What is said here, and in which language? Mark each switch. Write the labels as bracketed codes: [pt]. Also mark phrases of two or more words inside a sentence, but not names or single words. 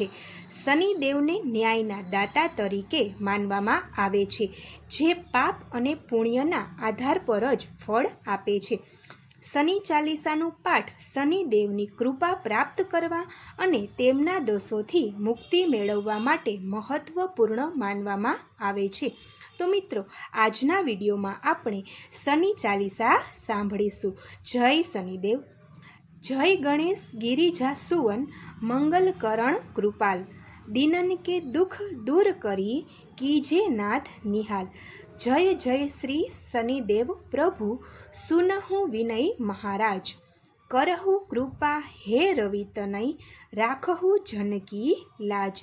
[gu] શનિદેવને ન્યાયના દાતા તરીકે માનવામાં આવે છે, જે પાપ અને પુણ્યના આધાર પર જ ફળ આપે છે। શનિ ચાલીસાનો પાઠ શનિદેવની કૃપા પ્રાપ્ત કરવા અને તેમના દોષોથી મુક્તિ મેળવવા માટે મહત્વપૂર્ણ માનવામાં આવે છે। તો મિત્રોં, આજના વિડિયો મેં આપણે શનિ ચાલીસા સાંભળીશું। જય શનિદેવ। [hi] जय गणेश गिरिजा सुवन, मंगल करण कृपाल, दीनन के दुख दूर करी, कीजे नाथ निहाल। जय जय श्री शनिदेव प्रभु, सुनहु विनय महाराज, करहु कृपा हे रवि तनय, राखहु जनकी लाज।